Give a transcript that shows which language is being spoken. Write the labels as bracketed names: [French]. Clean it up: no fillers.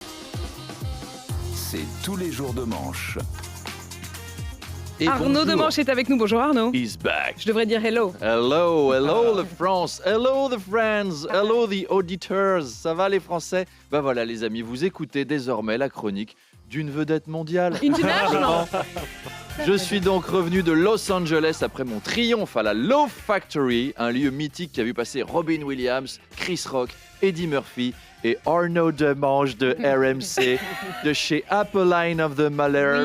[French] RMC tous les jours de manche. Et Arnaud Demanche est avec nous. Bonjour Arnaud. [English] He's back. [French] Je devrais dire hello. [English] Hello the France, hello the friends, hello the auditors. [French] Ça va les Français? Ben voilà les amis, vous écoutez désormais la chronique d'une vedette mondiale. International. Je suis donc revenu de Los Angeles après mon triomphe à la Loaf Factory, un lieu mythique qui a vu passer Robin Williams, Chris Rock, Eddie Murphy et Arnaud Demanche de RMC, de chez Apolline [English] of the [French] Malherbe.